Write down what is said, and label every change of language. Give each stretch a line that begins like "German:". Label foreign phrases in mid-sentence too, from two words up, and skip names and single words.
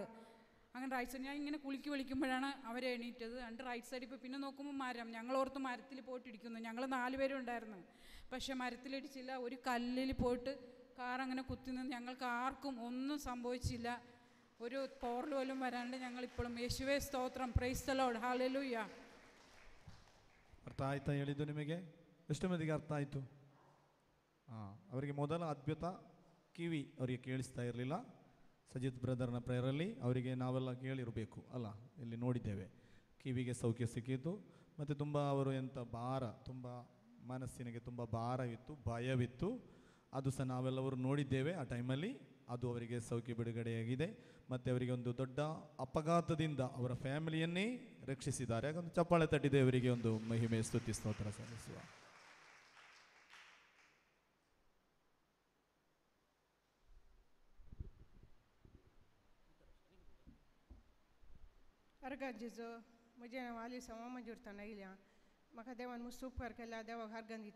Malayalam: അങ്ങനെ റൈറ്റ് സൈഡ് ഞാൻ ഇങ്ങനെ വിളിക്കുമ്പോഴാണ് അവർ എണീറ്റത്. റൈറ്റ് സൈഡിൽ പോയി. പിന്നെ നോക്കുമ്പോൾ ഞങ്ങളോർത്ത് മരത്തിൽ പോയിട്ട് ഇടിക്കുന്നു. ഞങ്ങൾ 4 പേരും ഉണ്ടായിരുന്നു. പക്ഷെ മരത്തിലിടിച്ചില്ല, ഒരു കല്ലിൽ പോയിട്ട് കാർ അങ്ങനെ കുത്തി നിന്ന് ഞങ്ങൾക്ക് ആർക്കും ഒന്നും സംഭവിച്ചില്ല. ഒരു പോറൽ പോലും വരാണ്ട് ഞങ്ങളിപ്പോഴും
Kannada: ಯೇಸುವೆ ಸ್ತೋತ್ರಂ.
English: Praise the Lord, ಹಲ್ಲೆಲೂಯ.
Kannada: ಅರ್ಥ ಆಯ್ತಾ ಹೇಳಿದ್ದು ನಿಮಗೆ? ಎಷ್ಟು ಮಂದಿಗೆ ಅರ್ಥ ಆಯಿತು? ಅವರಿಗೆ ಮೊದಲ ಅದ್ಭುತ ಕಿವಿ ಅವರಿಗೆ ಕೇಳಿಸ್ತಾ ಇರಲಿಲ್ಲ. ಸಜಿತ್ ಬ್ರದರ್ನ ಪ್ರೇಯರಲ್ಲಿ ಅವರಿಗೆ ನಾವೆಲ್ಲ ಕೇಳಿರಬೇಕು ಅಲ್ಲ, ಇಲ್ಲಿ ನೋಡಿದ್ದೇವೆ. ಕಿವಿಗೆ ಸೌಖ್ಯ ಸಿಕ್ಕಿತು. ಮತ್ತು ತುಂಬ ಅವರು ತುಂಬ ಮನಸ್ಸಿನಿಗೆ ತುಂಬ ಭಾರವಿತ್ತು, ಭಯವಿತ್ತು. ಅದು ಸಹ ನಾವೆಲ್ಲವರು ನೋಡಿದ್ದೇವೆ ಆ ಟೈಮಲ್ಲಿ. ಅದು ಅವರಿಗೆ ಸೌಖ್ಯ ಬಿಡುಗಡೆಯಾಗಿದೆ. ಮತ್ತು ಅವರಿಗೆ ಒಂದು ದೊಡ್ಡ ಅಪಘಾತದಿಂದ ಅವರ ಫ್ಯಾಮಿಲಿಯನ್ನೇ ರಕ್ಷಿಸಿದ್ದಾರೆ. ಹಾಗೊಂದು ಚಪ್ಪಾಳೆ ತಟ್ಟಿದೆ ಅವರಿಗೆ ಒಂದು ಮಹಿಮೆ, ಸ್ತುತಿ, ಸ್ತೋತ್ರ ಸಲ್ಲಿಸುವ.
Konkani: अर्गंजीचो म्हजें नांव आली सवा मंजूरता नायल्या. म्हाका देवान मस्त उपकार केला. देवाक अर्गन दिता.